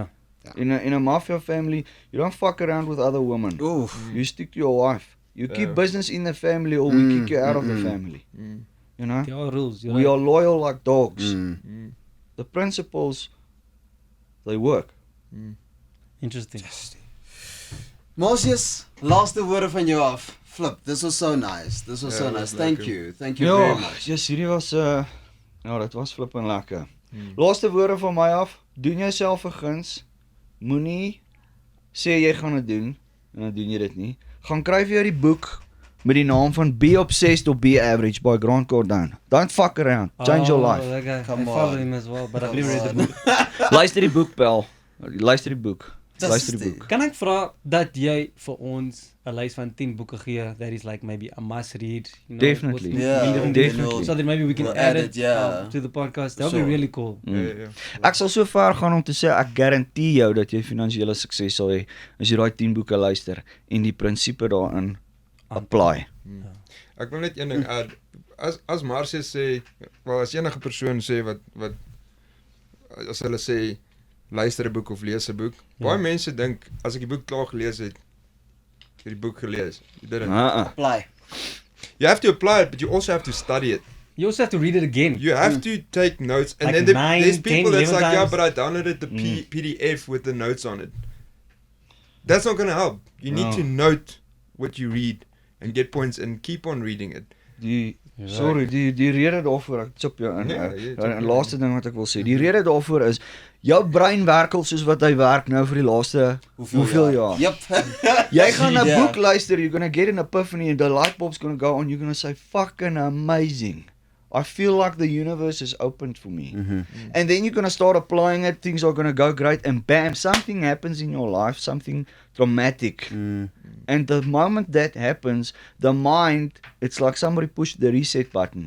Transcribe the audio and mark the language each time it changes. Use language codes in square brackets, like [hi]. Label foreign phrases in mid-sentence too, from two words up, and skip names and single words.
[en] In a mafia family, you don't fuck around with other women. Oof. You stick to your wife. You keep Yeah. business in the family, or we kick you out of the family. Mm. You know, There are rules. we are loyal like dogs. Mm. The principles, they work. Interesting. [af] Marcius, laaste woorde van jou af. [en] Flip, this was so nice. This was so [af] Ja, [en] nice. [af] dit was [en] Thank [af] lekker. [en] you. Thank you very much. yes, [af] hierdie was dit was flippend lekker. Laaste woorde van my af. Doen jouself 'n guns. Moenie sê jy gaan dit doen en dan doen jy dit nie. Gaan kry vir jou die boek met die naam van Be Obsessed or Be Average by Grant Cardone. [en] Don't fuck around. Change your life. That guy. Come I follow on. him as well, but I've Come never read the on. book. [af] Luister die boek, Pel. Luister die boek. luister die boek. Kan ek vra dat jy vir ons 'n lys van 10 boeke gee [en] that is like maybe a must read, you know, Definitely. with Yeah, different definitely. books, so that maybe we can We'll add add it it, yeah. to the podcast. That would Sure. be really cool. [af] Ja. Ek sal so ver gaan om te sê ek garandeer jou dat jy finansiële sukses sal hê as jy daai 10 boeke luister en die prinsipe daarin apply. Ek wil net een ding add. As Marcius sê, wel as enige persoon sê wat as hulle sê luister 'n boek of lees 'n boek, baie mense dink as ek die boek klaar gelees het, die boek gelees. [en] You didn't. Apply. You have to apply it, but you also have to study it. You also have to read it again. You have to take notes, and Like then 9, there's people 10, that's 11 like, yeah, times. but I downloaded the PDF with the notes on it. That's not going to help. You need to note what you read and get points and keep on reading it. [af] Die rede daarvoor, ek chop jou in. Die laaste ding wat ek wil sê, die rede daarvoor is jou brein werk al soos wat hy werk nou vir die laaste hoeveel jaar. [en] Yep. [af] Jy gaan 'n [en] Yeah. [af] boek luister, [en] you're gonna get an epiphany and the light bulb's gonna go on, you're gonna say fucking amazing. I feel like the universe is opened for me. And then you're gonna start applying it, things are gonna go great, and bam, something happens in your life, something dramatic. And the moment that happens, the mind, it's like somebody pushed the reset button.